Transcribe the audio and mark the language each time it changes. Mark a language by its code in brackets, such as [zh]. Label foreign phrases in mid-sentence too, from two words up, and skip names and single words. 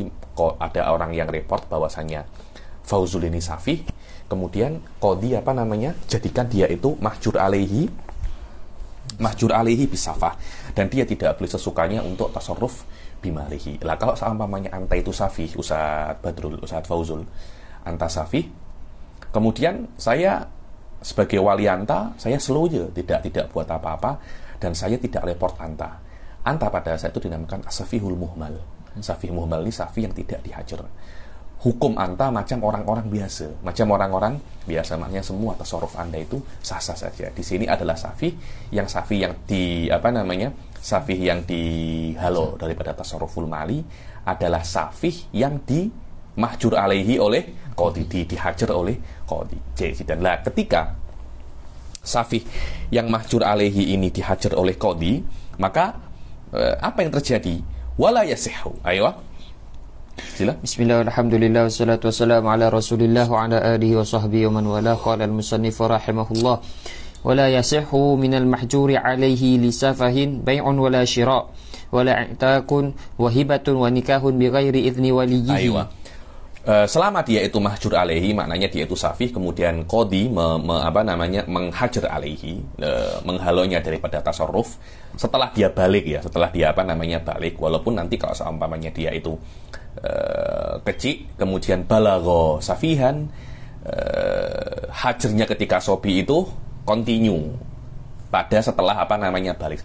[ms] Ada orang yang report bahwasanya Fauzul ini safi, kemudian qadhi jadikan dia itu [ar] محجور عليه بسفه, [ms] dan dia tidak boleh sesukanya untuk [ar] تصرف بماله. [ms] Lah kalau seumpamanya anta itu safi, Ustaz Fauzul, anta safi, kemudian saya sebagai wali anta, saya slow aja, tidak buat apa-apa, dan saya tidak report anta. Anta pada saat itu dinamakan [ar] السفيه المهمل. سفيه مهمل [ms] ini safi yang tidak dihajar. Hukum anta macam orang-orang biasa, maknanya semua tasarruf anda itu sah-sah saja. Di sini adalah safi yang safih yang dihalau daripada [ar] تصرف المال [ms] adalah safih yang di [ar] محجور عليه [ms] oleh qadhi, dihajar oleh qadhi. Dan lah ketika safih yang [ar] محجور عليه [ms] ini dihajar oleh qadhi, maka apa yang terjadi? [ar] ولا يصح. [ms] Ayo. Sila. [ar] بسم الله الرحمن الرحيم. والصلاة والسلام على رسول الله وعلى آله وصحبه ومن والاه. قال المصنف رحمه الله. ولا يصح من المحجور عليه لسفه بيع ولا شراء ولا إعتاق وهبة ونكاح بغير إذن وليه. [ms] Selama dia itu [ar] محجور عليه, [ms] maknanya dia itu safih, kemudian qadhi menghajar alaihi, menghalaunya daripada tasarruf setelah dia balik ya, balik, walaupun nanti kalau seumpamanya dia itu kecil, kemudian [ar] بلغ سفيها, [ms] hajarnya ketika sobi itu continue pada setelah balik.